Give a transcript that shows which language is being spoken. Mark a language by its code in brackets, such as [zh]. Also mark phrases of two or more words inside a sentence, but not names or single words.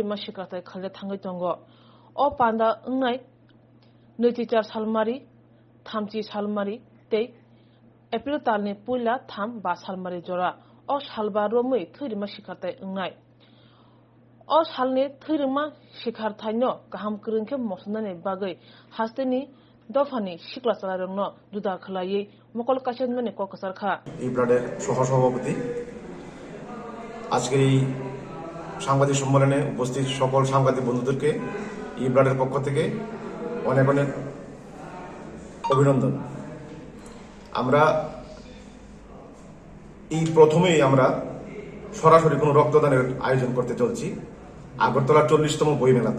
[trp] mashikata khalja thangai tongo O panda ungnai Nuchichar Salmari Thamchi Salmari Te April talni puila tham Bas Salmari Jora O salba romui thurima shikartai ungnai O salni thurima shikarthaino kaham krungke mosnani bagai hasteni dofani shikla salarongno duda khlai mokol kasenmani kokasar kha [bn] এই ব্লাডের সহ-সভাপতি আজকের এই সাংবাদিক সম্মেলনে উপস্থিত সকল সাংবাদিক বন্ধুদেরকে এই ব্লাডের পক্ষ থেকে অনেক অনেক অভিনন্দন। আমরা এই প্রথমেই আমরা সরাসরি কোনো রক্তদানের আয়োজন করতে চলছি আগরতলার 40তম বইমেলাতে।